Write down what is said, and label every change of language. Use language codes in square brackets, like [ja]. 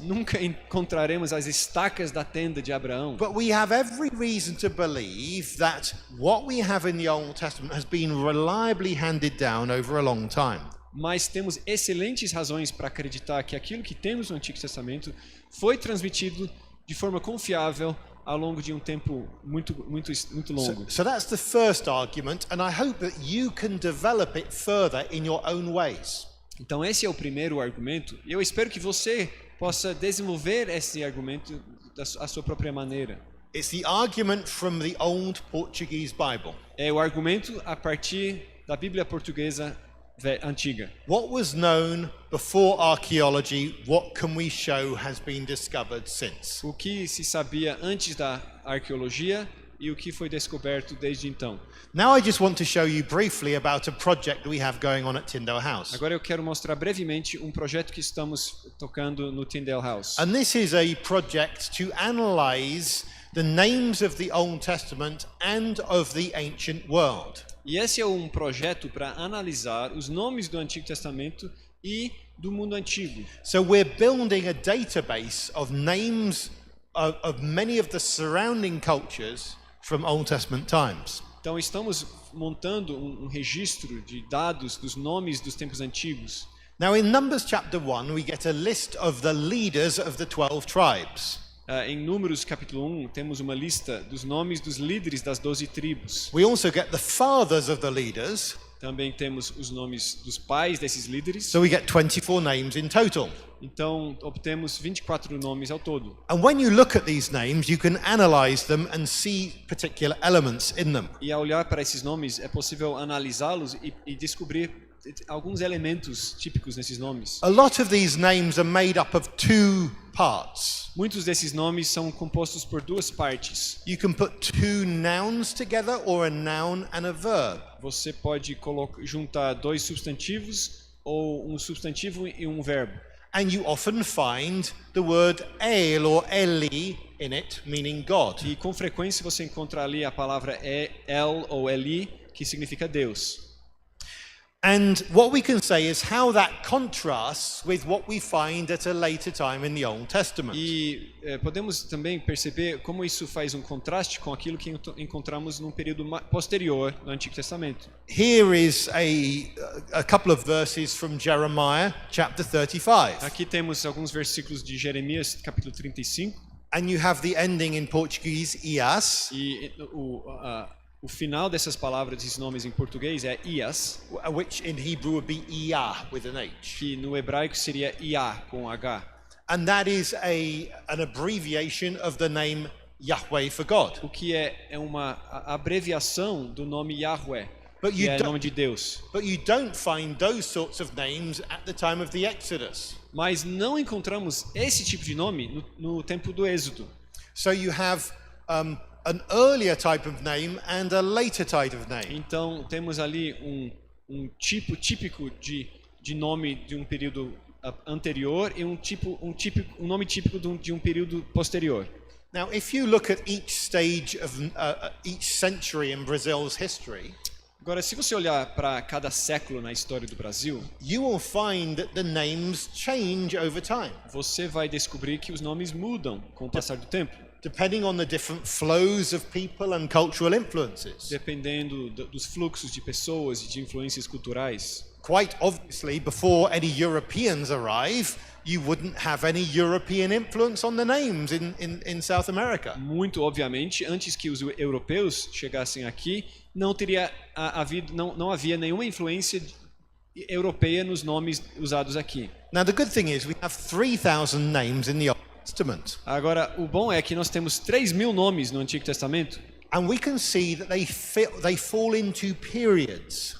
[pt] Nunca encontraremos as estacas da tenda de Abraão. [en] But we have every reason to believe that what we have in the Old Testament has been reliably handed down over a long time. [pt] Mas temos excelentes razões para acreditar que aquilo que temos no Antigo Testamento foi transmitido de forma confiável ao longo de um tempo muito longo. [en] So that's the first argument, and I hope that you can develop it further in your own ways. [pt] Então esse é o primeiro argumento. E eu espero que você possa desenvolver esse argumento à sua própria maneira. [en] It's the argument from the old Portuguese Bible. [pt] É o argumento a partir da Bíblia portuguesa antiga. [en] What was known before archaeology, what can we show has been discovered since? [pt] O que se sabia antes da arqueologia e o que foi descoberto desde então. [en] Now I just want to show you briefly about a project that we have going on at Tyndale House. [pt] Agora eu quero mostrar brevemente um projeto que estamos tocando no Tyndale House. [en] And this is a project to analyze the names of the Old Testament and of the ancient world. [pt] E esse é um projeto para analisar os nomes do Antigo Testamento e do mundo antigo. [en] So we're building a database of names of many of the surrounding cultures from Old Testament times. [pt] Então estamos montando um registro de dados dos nomes dos tempos antigos. [en] Now in Numbers chapter 1 we get a list of the leaders of the 12 tribes. [pt] Em Números capítulo 1 temos uma lista dos nomes dos líderes das 12 tribos. [en] We also get the fathers of the leaders. [pt] Também temos os nomes dos pais desses líderes. [en] So we get 24 names in total. [pt] Então obtemos 24 nomes ao todo. [en] And when you look at these names, you can analyze them and see particular elements in them. [pt] E ao olhar para esses nomes é possível analisá-los e descobrir alguns elementos típicos nesses nomes. [en] A lot of these names are made up of two parts. [pt] Muitos desses nomes são compostos por duas partes. [en] You can put two nouns together or a noun and a verb. [pt] Você pode juntar dois substantivos ou um substantivo e um verbo. [en] And you often find the word El or Eli in it, meaning God. [pt] E com frequência você encontra ali a palavra El ou Eli, que significa Deus. [en] And what we can say is how that contrasts with what we find at a later time in the Old Testament. [pt] E podemos também perceber como isso faz um contraste com aquilo que encontramos num período posterior no Antigo Testamento. [en] Here is a couple of verses from Jeremiah chapter 35. [pt] Aqui temos alguns versículos de Jeremias capítulo 35. [en] And you have the ending in Portuguese, ias. [pt] E o final dessas palavras, desses nomes em português é ias, [en] which in Hebrew would be Iyah with an H. [pt] que no hebraico seria Iá com H. [en] And that is an abbreviation of the name Yahweh for God. [pt] O que é uma abreviação do nome Yahweh, [en] But [pt] que [en] you [pt] é [en] don't- [pt] nome de Deus. [en] But you don't find those sorts of names at the time of the Exodus. [pt] Mas não encontramos esse tipo de nome no tempo do Êxodo. [en] So you have an earlier type of name and a later type of name. [pt] Então temos ali um tipo típico de nome de um período anterior e um nome típico de um período posterior. [en] Now, if you look at each stage of each century in Brazil's history, [pt] Agora, se você olhar para cada século na história do Brasil, [en] you will find that the names change over time, [pt] você vai descobrir que os nomes mudam com o passar do tempo, [en] depending on the different flows of people and cultural influences. [pt] dependendo dos fluxos de pessoas e de influências culturais. [en] Quite obviously, before any Europeans arrive, you wouldn't have any European influence on the names in South America. [pt] Muito obviamente, antes que os europeus chegassem aqui, não havia nenhuma influência europeia nos nomes usados aqui. [en] Now, the good thing is we have 3,000 names in the Old Testament. [pt] Agora, o bom é que nós temos 3.000 nomes no Antigo Testamento [en] And we can see that they fall into periods.